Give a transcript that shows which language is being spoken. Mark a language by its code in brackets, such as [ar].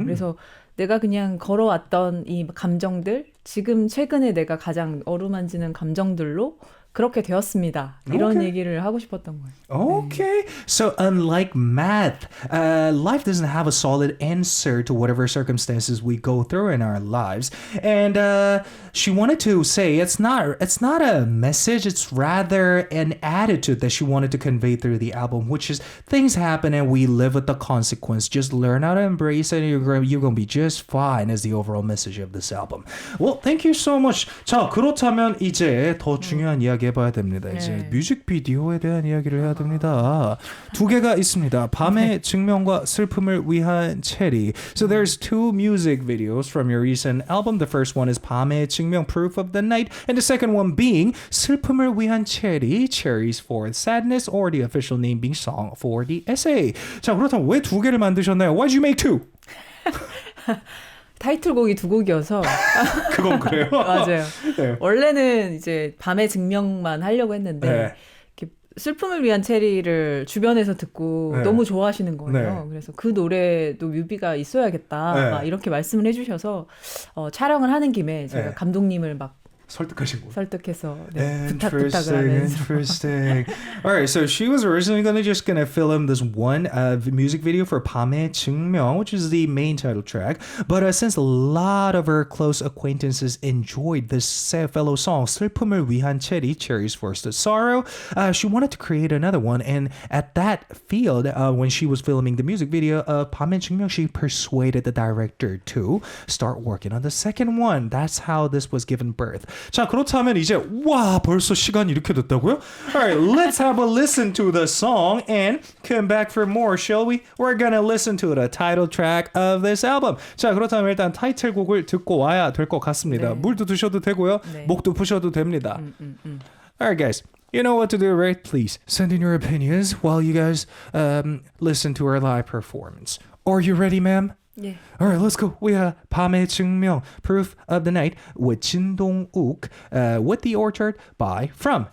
[ko] 그래서 내가 그냥 걸어왔던 이 감정들, 지금 최근에 내가 가장 어루만지는 감정들로 그렇게 되었습니다. 이런 얘기를 하고 싶었던 거예요. [en] Okay. So unlike math, life doesn't have a solid answer to whatever circumstances we go through in our lives. And she wanted to say it's not a message, it's rather an attitude that she wanted to convey through the album, which is things happen and we live with the consequence. Just learn how to embrace it and you're going to be just fine is the overall message of this album. Well, thank you so much. [ko] 자, 그렇다면 이제 더 중요한 이야기 해봐야 됩니다. 이제 뮤직비디오에 대한 이야기를 해야 됩니다. 두 개가 있습니다. 밤의 증명과 슬픔을 위한 체리. [en] So there's two music videos from your recent album. The first one is 밤의 증명, Proof of the Night, and the second one being 슬픔을 위한 체리, Cherries for Sadness, or the official name being Song for the Essay. [ko] 자, 그렇다면 왜 두 개를 만드셨나요? [en] Why'd you make two? [ko] 타이틀곡이 두 곡이어서 그건 그래요. 맞아요. 네. 원래는 이제 밤의 증명만 하려고 했는데 네. 이렇게 슬픔을 위한 체리를 주변에서 듣고 네. 너무 좋아하시는 거예요. 네. 그래서 그 노래도 뮤비가 있어야겠다. 네. 막 이렇게 말씀을 해주셔서 촬영을 하는 김에 제가 네. 감독님을 막 설득하신 거예요. 설득해서 부탁을 [en] Interesting, [ko] 하면서 [en] interesting. All right, so she was originally gonna film this one music video for 밤의 증명, which is the main title track. But since a lot of her close acquaintances enjoyed this fellow song, 슬픔을 위한 체리, Cherry's First Sorrow, she wanted to create another one. And at that field, when she was filming the music video of 밤의 증명, she persuaded the director to start working on the second one. That's how this was given birth. [ko] 자, 그렇다면 이제 와, 벌써 시간이 이렇게 됐다고요? [en] Alright, let's have a listen to the song and come back for more, shall we? We're gonna listen to the title track of this album. [ko] 자, 그렇다면 일단 타이틀곡을 듣고 와야 될 것 같습니다. 네. 물도 드셔도 되고요. 네. 목도 푸셔도 됩니다. [en] Alright, guys. You know what to do, right? Please send in your opinions while you guys listen to our live performance. Are you ready, ma'am? [ko] 예. [en] Alright, let's go. We have 밤의 증명, Proof of the Night with 진동욱, with the Orchard by From.